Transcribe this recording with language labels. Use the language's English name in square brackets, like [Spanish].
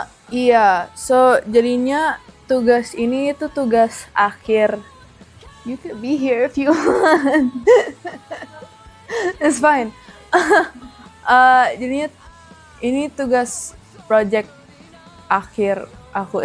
[Indonesian] Iya, so jadinya tugas ini itu tugas akhir. [English] You could be here if you want. It's fine. [Indonesian] Jadinya ini tugas project akhir aku.